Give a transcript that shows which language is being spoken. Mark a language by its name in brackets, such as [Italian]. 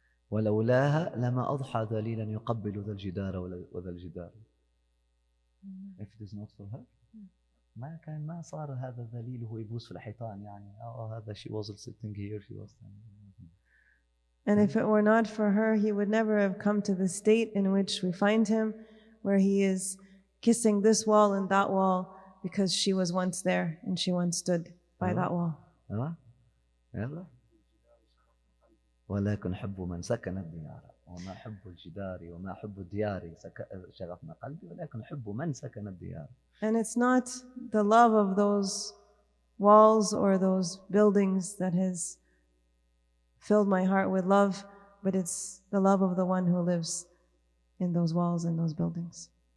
[Arabic] ولولاها لما أضحى ذليلا يقبل ذا الجدار وذا الجدار. [English] If it is not for her, [Arabic] ما صار هذا ذليل وهو يبوس في الحيطان يعني. [English] هذا she wasn't sitting here, she was standing. And if it were not for her, he would never have come to the state in which we find him, where he is kissing this wall and that wall, because she was once there and she once stood by that wall. [Arabic] يلا. ولكن حب من سكن الديار وما حب الجدار وما حب الديار شغفنا قلبي ولكن حب من سكن الديار. [English] And it's not the love of those walls or those buildings that has filled my heart with love, but it's the love of the one who lives in those walls and those buildings.